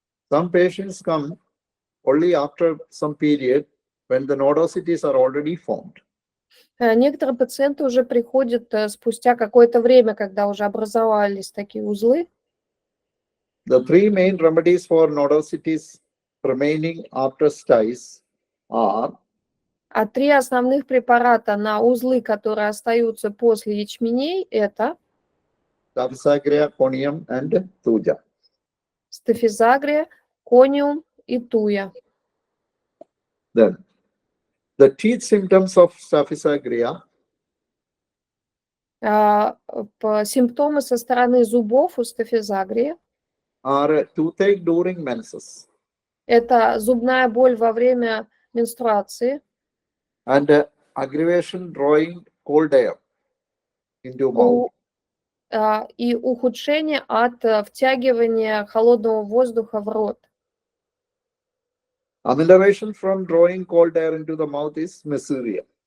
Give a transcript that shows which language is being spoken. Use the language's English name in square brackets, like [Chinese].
[English] Some patients come only after some period when the nodosities are already formed. [Russian] Некоторые пациенты уже приходят спустя какое-то время, когда уже образовались такие узлы. [English] The three main remedies for nodosities remaining after styes are [Russian] А три основных препарата на узлы, которые остаются после ячменей, это [English] Staphysagria, conium, and thuja. [Russian] стафизагрия, кониум и туя. [English] Then, the teeth symptoms of Staphysagria [Russian] Симптомы со стороны зубов у стафизагрии [English] are toothache during menses [Russian] это зубная боль во время менструации [English] and aggravation drawing cold air into mouth. [Russian] И ухудшение от втягивания холодного воздуха в рот. [English] Amelioration from drawing cold air into the mouth is mesorrhea.